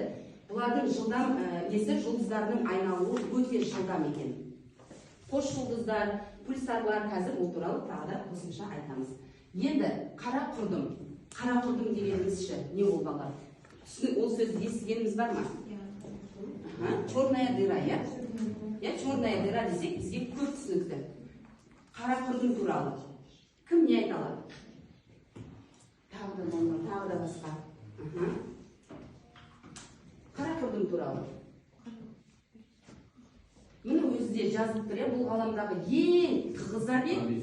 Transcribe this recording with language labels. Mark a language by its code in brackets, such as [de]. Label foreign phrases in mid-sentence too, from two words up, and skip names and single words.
[kk] Бұлардың жылдам жұлдыздарының айналуы өте жылдам екен. Қош жұлдыздар, пульсарлар қазір ол туралы тағы да қосымша айтамыз. Енді қара құрдым. Қара құрдым дегенімізші не ол балалар? Ол сөзді естігеніміз бар ма? [ru] Черная дыра, [kk] я? [ru] Черная дыра [kk] десек бізге көп түсінікті. Қара құрдым туралы. Кім не айта алады? Тағы да басқа. Қара құрдым туралы. Міне өзі де жазылып тұр, бұл ғаламдағы ең тығыз объект.